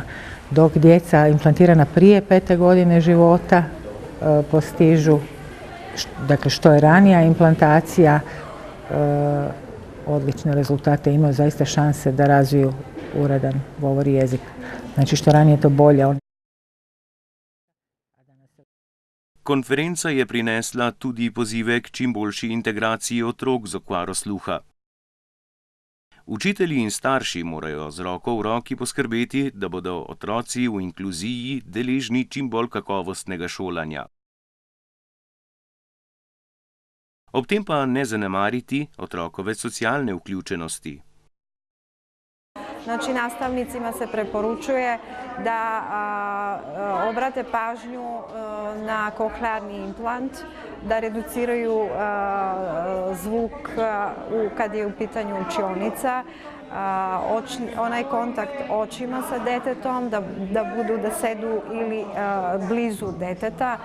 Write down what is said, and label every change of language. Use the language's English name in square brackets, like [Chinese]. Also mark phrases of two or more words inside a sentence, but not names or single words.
[Croatian] Dok djeca implantirana prije 5. godine života postižu, dakle što je ranija implantacija, odlične rezultate, imaju zaista šanse da razviju uredan govor i jezik. Znači što ranije to bolje. [Slovenian] Konferenca je prinesla tudi pozive k čim boljši integraciji otrok z okvaro sluha. Učitelji in starši morajo z roko v roki poskrbeti, da bodo otroci v inkluziji deležni čim bolj kakovostnega šolanja. Ob tem pa ne zanemariti otrokove socialne vključenosti. [Serbian] Znači, nastavnicima se preporučuje da obrate pažnju na koklearni implant, da reduciraju zvuk kad je u pitanju učionica, onaj kontakt očima sa detetom, da budu, da sedu ili blizu deteta.